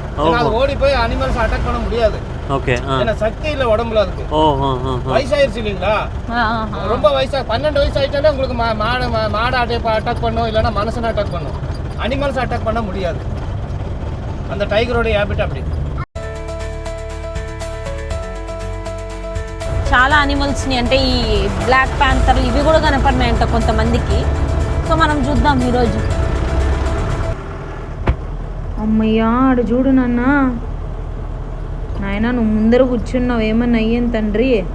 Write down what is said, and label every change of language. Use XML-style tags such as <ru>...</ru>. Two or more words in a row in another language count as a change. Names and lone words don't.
<ta>ஏன்னா அது ஓடி போய்</ta> <en>animals attack</en> <ta>பண்ண முடியாது. ஓகே. ஏன்னா சக்தி இல்ல உடம்புல அதுக்கு. வயசாயிருச்சு இல்லைங்களா? ரொம்ப வயசா 12 வயசு ஆயிட்டாலே உங்களுக்கு மாடு அட்டாக் பண்ணும், இல்லைன்னா மனுஷனை அட்டாக் பண்ணும்.</ta> <en>animals attack</en> <ta>பண்ண முடியாது. அந்த டைகரோட ஹேபிட் அப்படி.</ta> <te>చాలా అనిమల్స్ని అంటే ఈ</te> <en>black panthers</en> <te>ఇవి కూడా కనపడినాయంట కొంతమందికి. సో మనం చూద్దాం ఈరోజు. అమ్మయ్యా ఆడు చూడు నాన్న. నాయన నువ్వు ముందర కూర్చున్నావు, ఏమన్నా అయ్యాను తండ్రి.</te>